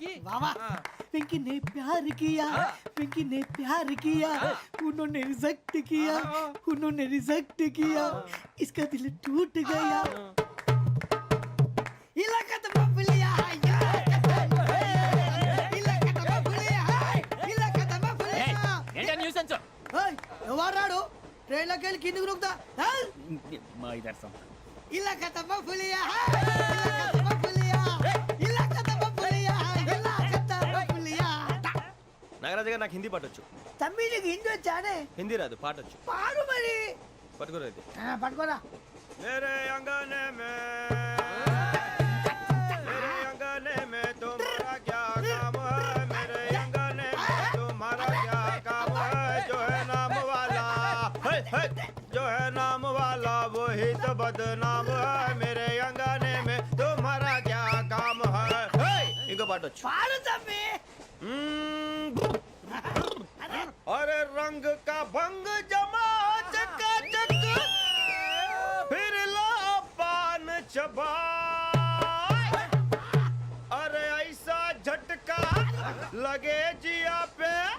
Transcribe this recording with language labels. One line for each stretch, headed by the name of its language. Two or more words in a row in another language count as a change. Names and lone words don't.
Hindi: वाह वाह पिंकी ने प्यार किया पिंकी ने प्यार किया उन्होंने रिजेक्ट किया उन्होंने रिजेक्ट किया इसका दिल टूट गया इलाका तो बबलिया इलाका तो बबलिया इलाका तो बबलिया ओए
Telugu: ఎవరాడు ట్రైన్ లోకి వెళ్ళి కిందికి నొక్కుతా
Hindi: ఇలాకా तो बबलिया इलाका तो बबलिया इलाका तो बबलिया इलाका तो बबलिया
Telugu: నాగరాజు గారు నాకు హిందీ పాటొచ్చు. తమ్మి నీకు హిందీ వచ్చానే హిందీ రాదు పాటొచ్చు. పాడు మరి పట్టుకోలేదు. పట్టుకోరా
Hindi: मेरे अंगने में मेरे अंगने में तुम्हारा क्या काम है मेरे अंगने में तुम्हारा क्या काम है जो है नाम वाला जो है नाम वाला वही तो बदनाम है मेरे अंगने में तुम्हारा क्या काम है इनको पाटो
Telugu: పాడు తమ్మి
Hindi: अरे रंग का भंग जमा चकाचक फिर ला पान चबा अरे ऐसा झटका लगे जिया पे